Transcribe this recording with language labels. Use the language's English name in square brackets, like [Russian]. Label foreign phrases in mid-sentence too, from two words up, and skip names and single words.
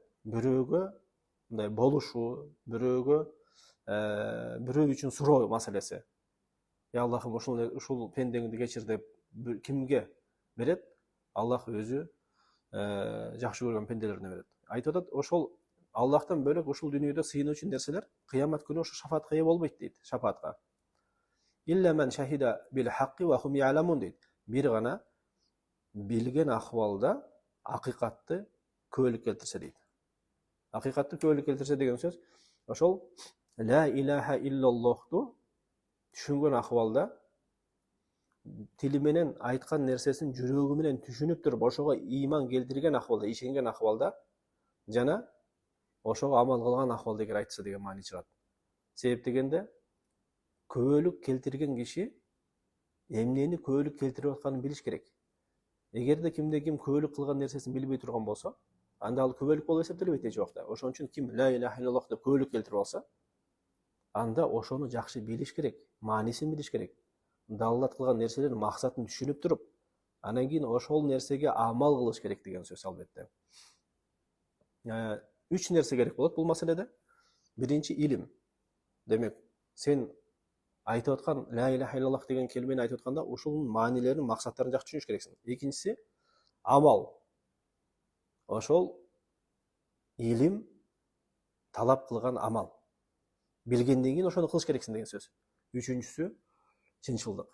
[Kyrgyz] Бирөөгө мындай болушуу, бирөө үчүн суроо маселеси. Аллахым ушул пендеңди кечир деп кимге берет? Аллах өзү жакшы көргөн пенделерине берет. Айтып атат, ошол Аллахтан бөлөк ушул дүйнөдө сыйынуучу нерселер кыямат күнү ошо шафаатка ээ болбойт дейт, шафаатка. [Arabic] إلا من شهد بالحق وهم يعلمون дейт. [Kyrgyz] Бир гана билген акыбалда акыйкатты күбөлүк келтирсе дейт. Акыйкатты күбөлүк келтирсе деген сөз, ошол [Arabic] لا إله إلا الله [Kyrgyz] түшүнгөн акыбалда, тили менен айткан нерсесин жүрөгү менен түшүнүп туруп, ошого ыйман келтирген акыбалда, ишенген акыбалда, жана ошого амал кылган акыбалда эгер айтса деген маани чыгат. Себеп дегенде, күбөлүк келтирген киши эмнени күбөлүк келтирип атканын билиш керек. Эгерде кимде ким күбөлүк кылган нерсесин билбей турган болсо, анда ал күбөлүк болуп эсептелбейт эч убакта. Ошон үчүн ким [Arabic] لا إله إلا الله [Kyrgyz] деп күбөлүк келтирип алса, анда ошону жакшы билиш керек, маанисин билиш керек. Даллат кылган нерселердин максатын түшүнүп туруп, анан кийин ошол нерсеге амал кылыш керек деген сөз албетте. Үч нерсе керек болот бул маселеде. Биринчи илим. Демек, сен айтып аткан [Arabic] لا إله إلا الله [Kyrgyz] деген келмени айтып атканда ушунун маанилерин, максаттарын жакшы түшүнүш керексиң. Экинчиси амал. Ошол илим талап кылган амал. Билгенден кийин ошону кылыш керексиң деген сөз. Үчүнчүсү чынчылдык.